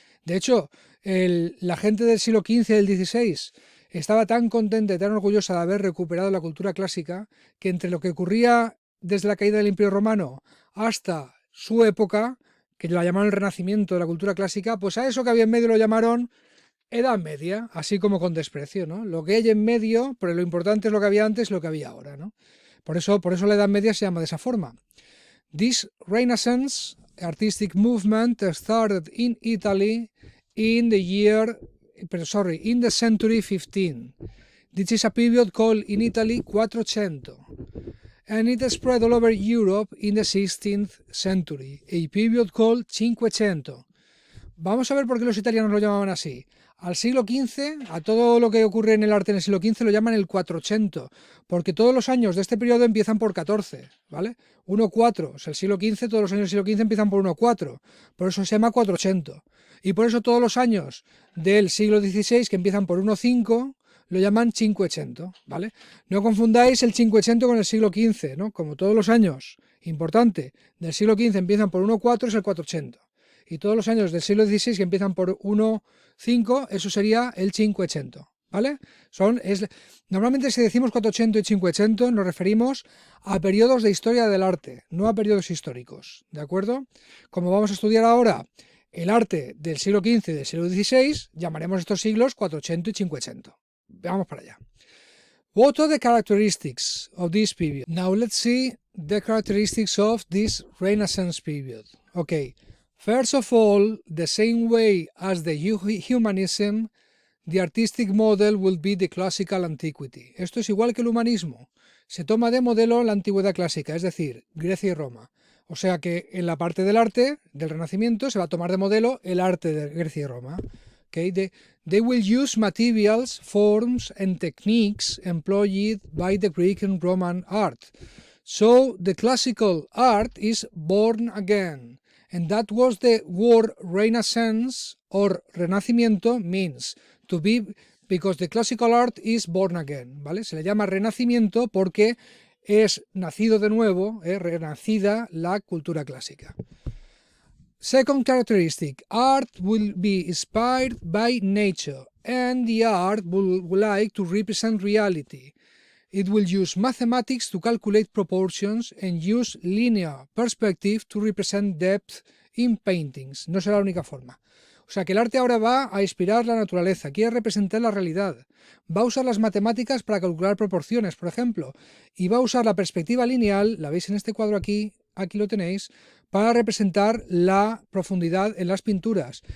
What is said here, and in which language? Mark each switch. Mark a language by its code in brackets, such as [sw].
[es] De hecho, la gente del siglo XV y del XVI estaba tan contenta y tan orgullosa de haber recuperado la cultura clásica que entre lo que ocurría desde la caída del Imperio Romano hasta su época, que la llamaron el renacimiento de la cultura clásica, pues a eso que había en medio lo llamaron Edad Media, así como con desprecio, ¿no? Lo que hay en medio, pero lo importante es lo que había antes y lo que había ahora, ¿no? Por eso la Edad Media se llama de esa forma. [en] This Renaissance artistic movement started in Italy in the century 15. This is a period called in Italy Quattrocento, and it spread all over Europe in the 16th century, a period called Cinquecento. [es] Vamos a ver por qué los italianos lo llamaban así. Al siglo XV, a todo lo que ocurre en el arte en el siglo XV lo llaman el Quattrocento, porque todos los años de este periodo empiezan por 14, ¿vale? 1-4, o sea, el siglo XV, todos los años del siglo XV empiezan por 1-4, por eso se llama Quattrocento. Y por eso todos los años del siglo XVI, que empiezan por 1-5, lo llaman Cinquecento, ¿vale? No confundáis el Cinquecento con el siglo XV, ¿no? Como todos los años, importante, del siglo XV empiezan por 1-4, es el Quattrocento. Y todos los años del siglo XVI que empiezan por 1-5, eso sería el Cinquecento, ¿vale? Normalmente si decimos 400 y 500 nos referimos a periodos de historia del arte, no a periodos históricos, ¿de acuerdo? Como vamos a estudiar ahora el arte del siglo XV y del siglo XVI, llamaremos estos siglos 400 y 500. Vamos para allá. [en] What are the characteristics of this period? Now let's see the characteristics of this Renaissance period. Okay. First of all, the same way as the humanism, the artistic model will be the classical antiquity. [es] Esto es igual que el humanismo. Se toma de modelo la antigüedad clásica, es decir, Grecia y Roma. O sea que en la parte del arte, del Renacimiento, se va a tomar de modelo el arte de Grecia y Roma. [en] Okay? They will use materials, forms and techniques employed by the Greek and Roman art. So the classical art is born again. And that was the word Renaissance or Renacimiento means to be, because the classical art is born again, [es] ¿vale? Se le llama Renacimiento porque es nacido de nuevo, renacida la cultura clásica. [en] Second characteristic, art will be inspired by nature and the art will like to represent reality. It will use mathematics to calculate proportions and use linear perspective to represent depth in paintings. [es] No será la única forma. O sea que el arte ahora va a inspirar la naturaleza, quiere representar la realidad, va a usar las matemáticas para calcular proporciones, por ejemplo, y va a usar la perspectiva lineal, la veis en este cuadro aquí lo tenéis, para representar la profundidad en las pinturas.